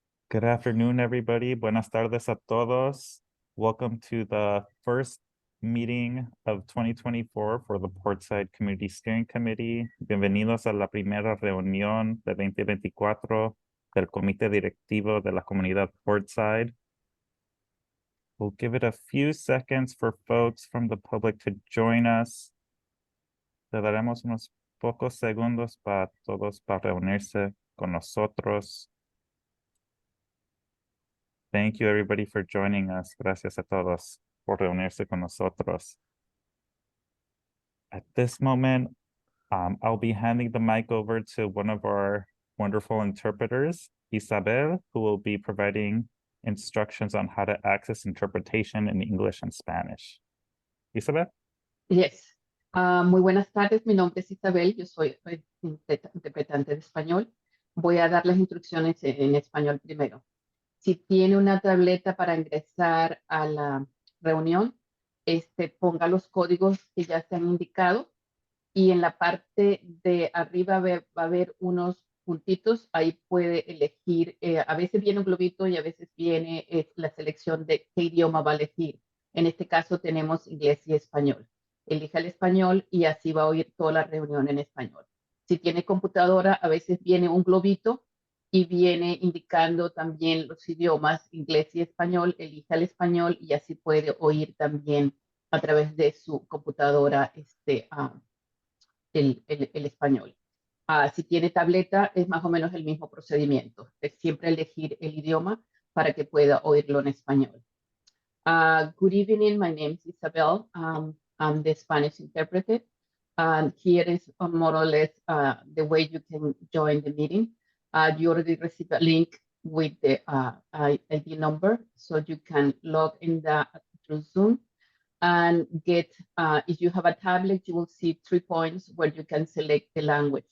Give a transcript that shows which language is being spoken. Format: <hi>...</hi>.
<en>Good afternoon, everybody.</en> <es>Buenas tardes a todos.</es> <en>Welcome to the first meeting of 2024 for the Portside Community Steering Committee.</en> <es>Bienvenidos a la primera reunión de 2024 del Comité Directivo de la Comunidad Portside.</es> <en>We'll give it a few seconds for folks from the public to join us.</en> <es>Le daremos unos pocos segundos para todos para reunirse con nosotros.</es> <en>Thank you, everybody, for joining us.</en> <es>Gracias a todos por reunirse con nosotros.</es> <en>At this moment, I'll be handing the mic over to one of our wonderful interpreters, Isabel, who will be providing instructions on how to access interpretation in English and Spanish. Isabel? Yes.</en> <es>Muy buenas tardes, mi nombre es Isabel, yo soy interpretante de español. Voy a dar las instrucciones en español primero. Si tiene una tableta para ingresar a la reunión, ponga los códigos que ya se han indicado y en la parte de arriba va a haber unos puntitos, ahí puede elegir, a veces viene un globito y a veces viene la selección de qué idioma va a elegir. En este caso tenemos inglés y español. Elija el español y así va a oír toda la reunión en español. Si tiene computadora, a veces viene un globito y viene indicando también los idiomas inglés y español, elija el español y así puede oír también a través de su computadora el español. Si tiene tableta, es más o menos el mismo procedimiento. Es siempre elegir el idioma para que pueda oírlo en español.</es> <en>Good evening, my name is Isabel. I'm the Spanish interpreter. And here is more or less the way you can join the meeting. You already received a link with the ID number, so you can log in through Zoom and get, if you have a tablet, you will see 3 points where you can select the language.</en>